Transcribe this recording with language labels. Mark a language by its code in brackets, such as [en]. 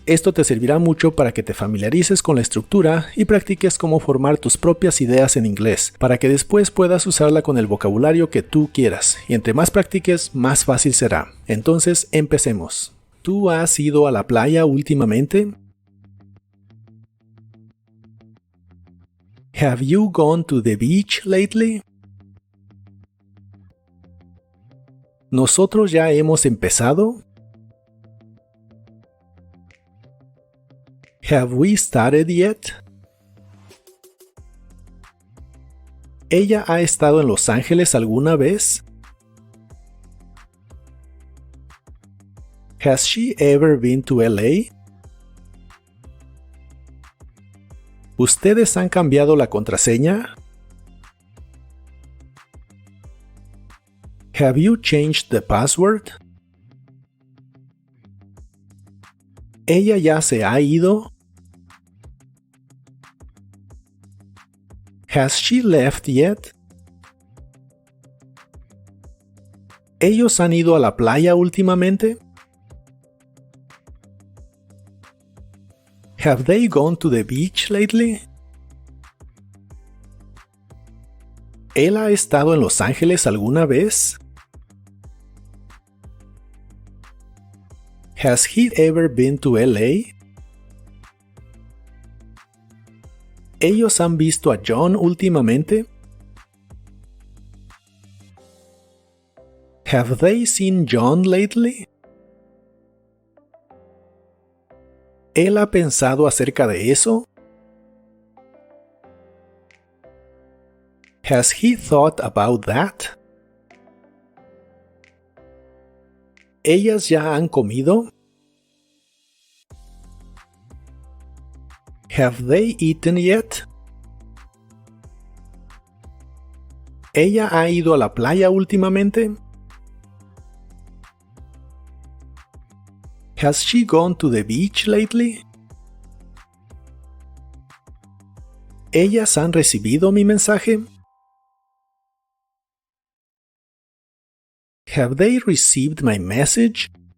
[es] Esto te servirá mucho para que te familiarices con la estructura y practiques cómo formar tus propias ideas en inglés, para que después puedas usarla con el vocabulario que tú quieras, y entre más practiques, más fácil será. Entonces, empecemos. ¿Tú has ido a la playa últimamente? [en] Have you gone to the beach lately? [es] ¿Nosotros ya hemos empezado? [en] Have we started yet? [es] ¿Ella ha estado en Los Ángeles alguna vez? [en] Has she ever been to LA? [es] ¿Ustedes han cambiado la contraseña? [en] Have you changed the password? [es] ¿Ella ya se ha ido? [en] Has she left yet? [es] ¿Ellos han ido a la playa últimamente? [en] Have they gone to the beach lately? [es] ¿Él ha estado en Los Ángeles alguna vez? [en] Has he ever been to LA? [es] ¿Ellos han visto a John últimamente? [en] Have they seen John lately? [es] ¿Él ha pensado acerca de eso? [en] Has he thought about that? [es] ¿Ellas ya han comido? [en] Have they eaten yet? [es] ¿Ella ha ido a la playa últimamente? [en] Has she gone to the beach lately? [es] ¿Ellas han recibido mi mensaje? [en] Have they received my message?